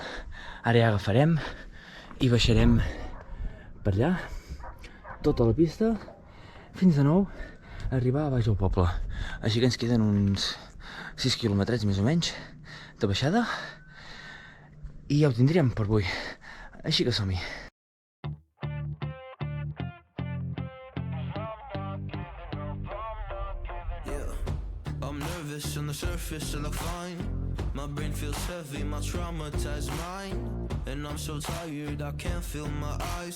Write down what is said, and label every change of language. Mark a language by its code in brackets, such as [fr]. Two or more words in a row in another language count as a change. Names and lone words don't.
[ca] Ara ja agafarem i baixarem per allà, tota la pista, fins de nou arribar a baix al poble. Així que ens queden uns 6 quilòmetres més o menys de baixada i ja ho tindríem per avui. Així que som-hi. [en] I'm nervous on the surface, I look fine. My brain feels heavy, my traumatized mind. And I'm so tired, I can't feel my eyes.